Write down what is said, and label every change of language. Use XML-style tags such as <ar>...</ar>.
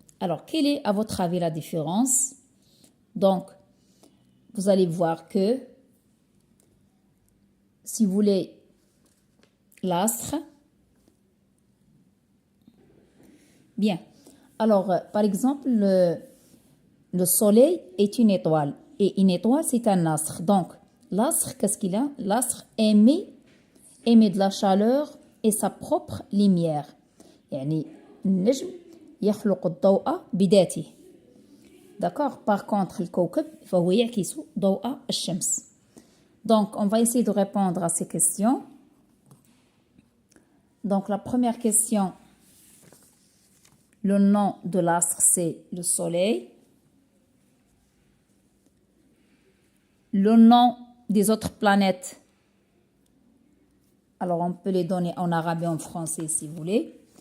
<fr>Alors, quelle est à votre avis la différence? Donc, vous allez voir que si vous voulez l'astre, bien. Alors, par exemple, le Soleil est une étoile et une étoile, c'est un astre. Donc, l'astre, qu'est-ce qu'il a? L'astre émet de la chaleur et sa propre lumière.</fr> <ar>يعني النجم يخلق الضوء بذاته.</ar> <fr>D'accord? Par contre, le</fr> <ar>كوكب فهو يعكس ضوء الشمس.</ar> <fr>Donc, on va essayer de répondre à ces questions. Donc, la première question, le nom de l'astre, c'est le Soleil. Le nom des autres planètes, alors on peut les donner en arabe et en français si vous voulez.</fr>